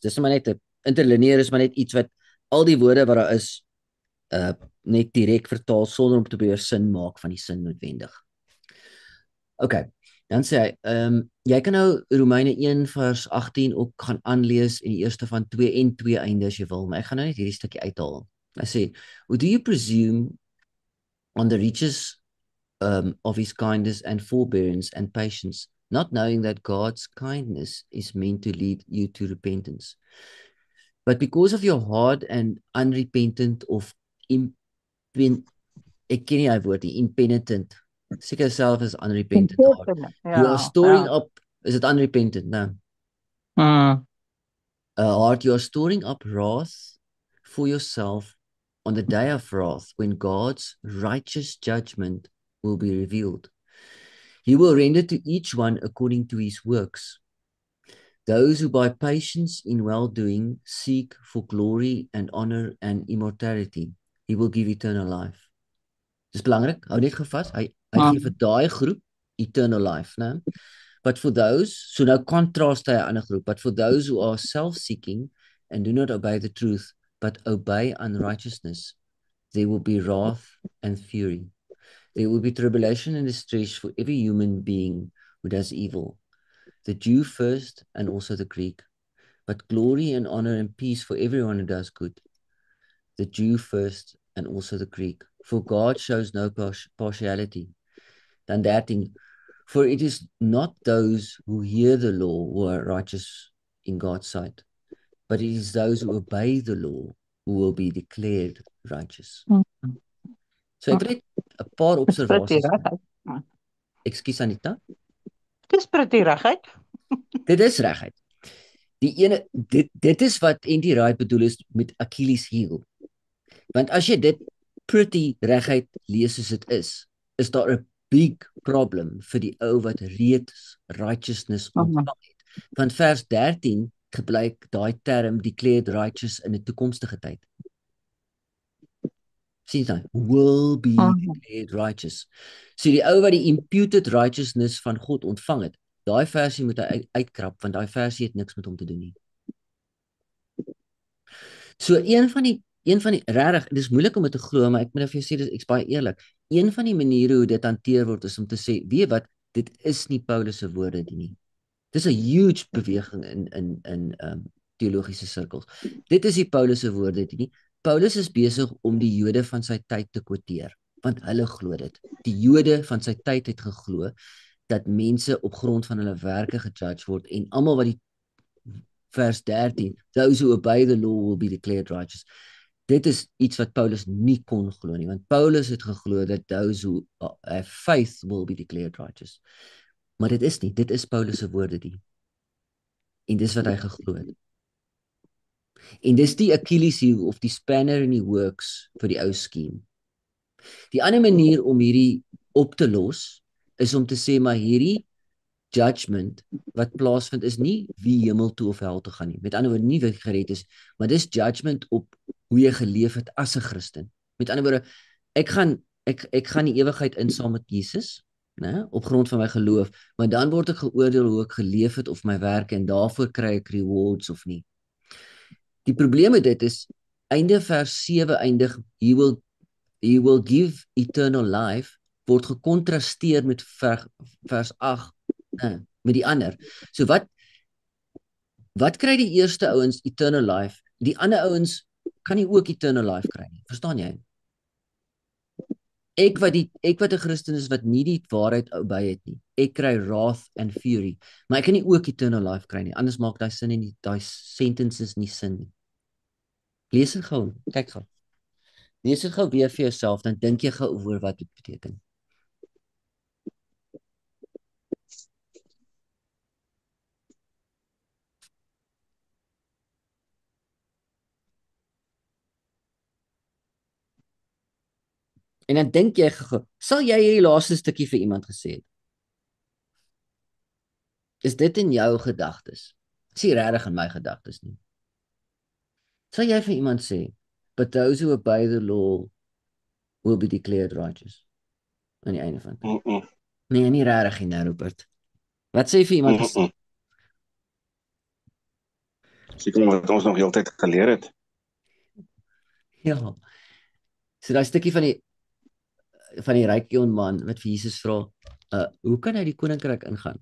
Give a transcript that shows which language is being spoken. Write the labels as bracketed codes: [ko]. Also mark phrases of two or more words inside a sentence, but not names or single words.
[af] Dis maar net 'n interlinear is maar net iets wat al die woorde wat daar is net direk vertaal sonder om te probeer sin maak van die sin noodwendig. Okay. Dan sê hy, jy kan nou Romeine 1 vers 18 ook gaan aanlees en die eerste van 2 en 2 einde as jy wil, maar ek gaan nou net hierdie stukkie uithaal. Hy sê, [en] "Do you presume on the riches of his kindness and forbearance and patience, not knowing that God's kindness is meant to lead you to repentance? But because of your hard and unrepentant [af] of ek ken nie hy woord nie, [en] impenitent, [af] seker self is [en] unrepentant heart. You are storing up, is it unrepentant? No. Heart, you are storing up wrath for yourself on the day of wrath when God's righteous judgment will be revealed. He will render to each one according to his works. Those who by patience in well-doing seek for glory and honor and immortality, he will give eternal life." [af] Dis belangrik, hou net gevas, hy gee vir daai groep [en] eternal life, [af] né? [en] But for those, [af] so nou contrast hy 'n ander groep, [en] but for those who are self-seeking and do not obey the truth, but obey unrighteousness, there will be wrath and fury. There will be tribulation and distress for every human being who does evil, the Jew first and also the Greek, but glory and honor and peace for everyone who does good, the Jew first and also the Greek. For God shows no partiality. Dan 13, for it is not those who hear the law who are righteous in God's sight, but it is those who obey the law who will be declared righteous. [af] So ek wil net 'n paar Dis pretty observasies maak. reguit. Ekskuus Anita. Dis pretty reguit. Dit is reguit. Die ene dit is wat Andy Wright bedoel is met Achilles heel. Want as jy dit pretty reguit lees soos dit is daar 'n [en] big problem [af] vir die ou wat reeds righteousness ontvang het. Van vers 13 gebruik daai term [en] declared righteous [af] in 'n toekomstige tyd. Sien jy? [en] Will be declared righteous. [af] So die ou wat die [en] imputed righteousness [af] van God ontvang het, daai versie moet hy uitkrap want daai versie het niks met hom te doen nie. So een van die regtig, dit is moeilik om dit te glo, maar ek moet vir jou sê ek's baie eerlik. Een van die maniere hoe dit hanteer word is om te sê, weet wat, dit is nie Paulus se woorde nie. Dis 'n huge beweging in teologiese sirkels. Dit is nie Paulus se woorde nie. Paulus is besig om die Jode van sy tyd te quoteer, want hulle glo dit. Die Jode van sy tyd het geglo dat mense op grond van hulle werke gejudge word en almal wat die vers 13, [en] those who obey the law will be declared righteous. [af] Dit is iets wat Paulus nie kon glo nie, want Paulus het geglo dat [en] those who have faith will be declared righteous. [af] Maar dit is nie, dit is Paulus se woorde die. En dis wat hy geglo het. En dis die Achilles heel of die spanner in die works vir die ou skema. Die ander manier om hierdie op te los is om te sê maar hierdie judgment wat plaasvind is nie wie hemel toe of hel toe gaan nie. Met ander woorde nie wie gered is, maar dis judgment op hoe jy geleef het as 'n Christen. Met ander woorde, ek gaan die ewigheid in saam met Jesus, né, op grond van my geloof, maar dan word ek geoordeel hoe ek geleef het of my werke en daarvoor kry ek rewards of nie. Die probleem met dit is einde vers 7 eindig [en] he will give eternal life [af] word gekontrasteer met vers 8 met die ander. So wat kry die eerste ouens [en] eternal life? [af] Die ander ouens kan nie ook [en] eternal life [af] kry nie. Verstaan jy? Ek wat 'n Christen is wat nie die waarheid by het nie. Ek kry [en] wrath and fury, [af] maar ek kan nie ook [en] eternal life [af] kry nie. Anders maak daai sin nie, daai sentences nie sin nie. Lees dit gou, kyk gou. Lees dit gou weer vir jouself, dan dink jy gou oor wat dit beteken. En dan dink jy gou, sal jy hierdie laaste stukkie vir iemand gesê het? Is dit in jou gedagtes? Is nie regtig in my gedagtes nie. Sal jy vir iemand sê, [en] but those who obey the law will be declared righteous? [af] Aan die einde van dit. Nee, nie regtig nie, Rupert. Wat sê jy vir iemand gesê? Seker wat ons nog heeltyd geleer het. Ja. So daai stukkie van die ryk jong man wat vir Jesus vra, hoe kan hy die koninkryk ingaan?